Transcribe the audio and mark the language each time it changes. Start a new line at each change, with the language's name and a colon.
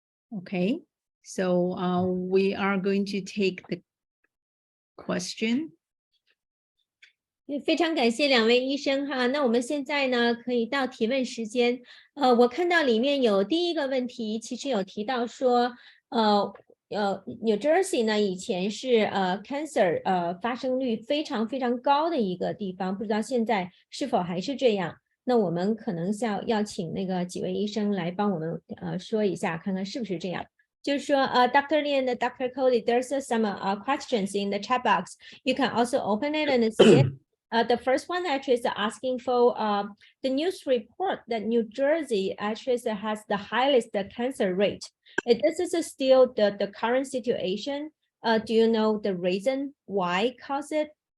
English: Okay, so we are going to take the question.
Chinese: 非常感谢2位医生哈，那我们现在呢可以到提问时间。我看到里面有第一个问题，其实有提到说，New Jersey 呢以前是cancer 发生率非常非常高的一个地方，不知道现在是否还是这样？那我们可能要请那个几位医生来帮我们说一下，看看是不是这样。就是说Dr. Lee and Dr.
English: Cody, there's some questions in the chat box. You can also open it and see it. The first one actually is asking for the news report that New Jersey actually has the highest cancer rate. This is still the current situation. Do you know the reason why cause it?